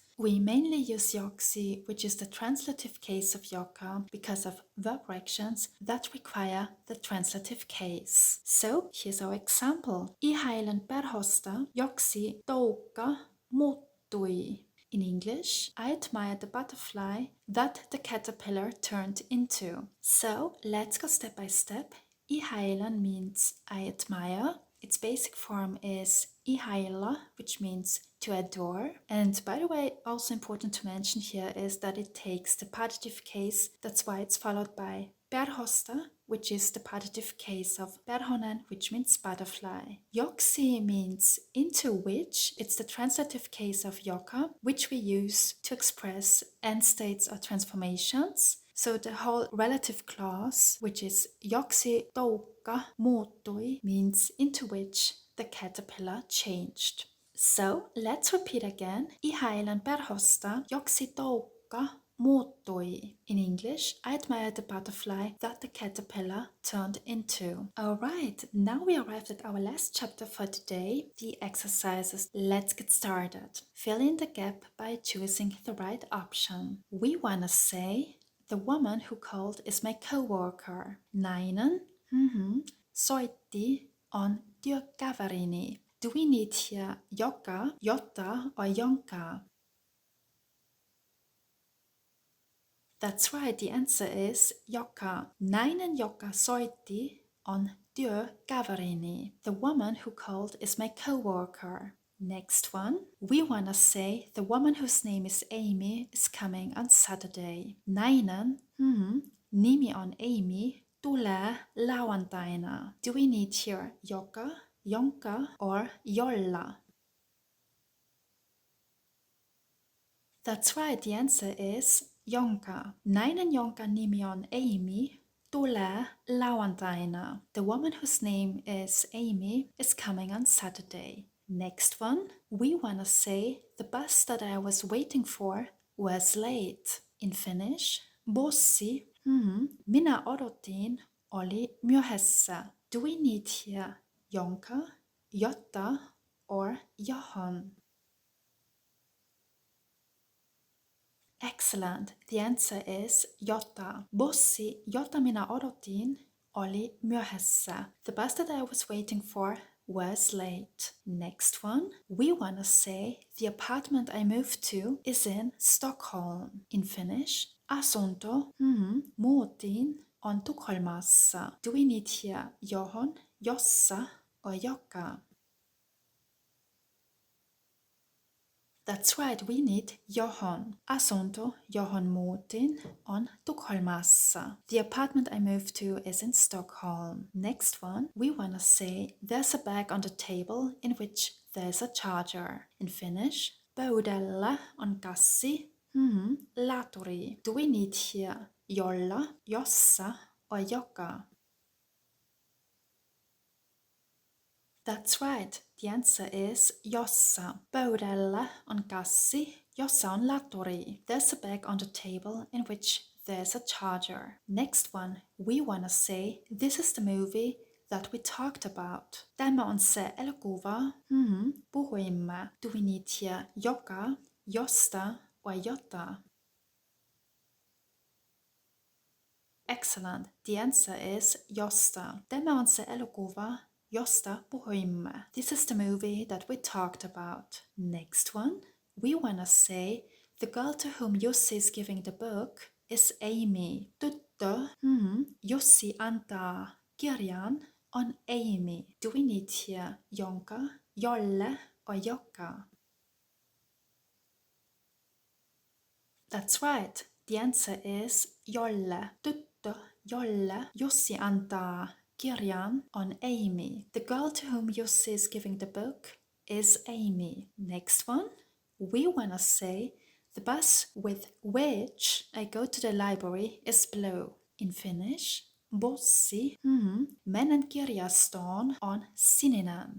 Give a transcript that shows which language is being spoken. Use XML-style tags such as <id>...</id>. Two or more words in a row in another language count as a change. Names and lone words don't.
<en>We mainly use yoksi, which is the translative case of joka, because of verb actions that require the translative case. So here's our example.</en> <fi>Ihailen perhosta joksi toukka muuttui.</fi> <en>In English, I admire the butterfly that the caterpillar turned into. So let's go step by step. Ihailen means I admire. Its basic form is ihaila, which means to adore. And by the way, also important to mention here is that it takes the partitive case. That's why it's followed by perhosta, which is the partitive case of perhonen, which means butterfly. Joksi means into which. It's the translative case of joka, which we use to express end states or transformations. So the whole relative clause, which is</en> <fi>joksi toukka muuttui,</fi> <en>means into which the caterpillar changed. So let's repeat again. Ihailen perhosta joksi toukka muuttui. In English, I admire the butterfly that the caterpillar turned into. Alright, now we arrived at our last chapter for today, the exercises. Let's get started. Fill in the gap by choosing the right option. We wanna say, the woman who called is my co-worker.</en> <fi>Nainen soitti on työkaverini.</fi> <en>Do we need here</en> <fi>joka, jotta,</fi> <en>or jonka? That's right, the answer is joka.</en> <fi>Nainen, joka soitti on työkaverini.</fi> <en>The woman who called is my co-worker. Next one. We wanna say the woman whose name is Amy is coming on Saturday.</en> <fi>Nainen, nimi on Amy, tulee lauantaina.</fi> <en>Do we need here</en> <fi>joka, jonka,</fi> <en>or jolla? That's right, the answer is jonka.</en> <fi>Nainen, jonka nimi on Amy, tulee lauantaina.</fi> <en>The woman whose name is Amy is coming on Saturday. Next one, we wanna say the bus that I was waiting for was late. In Finnish,</en> <fi>bussi, minä odotin, oli myöhässä.</fi> <en>Do we need here</en> <fi>jonka, jotta,</fi> <en>or johon? Excellent. The answer is jotta.</en> <fi>Bussi, jota minä odotin, oli myöhässä.</fi> <en>The bus that I was waiting for was late. Next one. We wanna say the apartment I moved to is in Stockholm. In Finnish,</en> <fi>asunto, muutin, on Tukholmassa.</fi> <en>Do we need here</en> <fi>johon, jossa,</fi> <en>or joka? That's right, we need johon.</en> <fi>Asunto, johon muutin, on Tukholmassa.</fi> <en>The apartment I moved to is in Stockholm. Next one, we wanna say there's a bag on the table in which there's a charger. In Finnish,</en> <fi>pöydällä on kassi, laturi.</fi> <en>Do we need here</en> <fi>jolla, jossa,</fi> <en>or joka? That's right. The answer is jossa.</en> <fi>Pöydällä on kassi, jossa on laturi.</fi> <en>There's a bag on the table in which there's a charger. Next one, we wanna say this is the movie that we talked about.</en> <fi>Tämä on se elokuva, puhuimme.</fi> <en>Do we need here</en> <fi>joka, josta,</fi> <en>or jota? Excellent. The answer is josta.</en> <fi>Tämä on se elokuva, josta puhuimme.</fi> <en>This is the movie that we talked about. Next one. We wanna say the girl to whom Jussi is giving the book is Amy.</en> <fi>Tyttö, Jussi antaa kirjan, on Amy.</fi> <en>Do we need here</en> <fi>jonka, jolle,</fi> <en>or joka? That's right. The answer is jolle.</en> <fi>Tyttö, jolle Jussi antaa kirjan, on Amy.</fi> <en>The girl to whom Jussi is giving the book is Amy. Next one. We wanna say the bus with which I go to the library is blue. In Finnish,</en> <fi>bussi, menen kirjastoon, on sininen.</fi>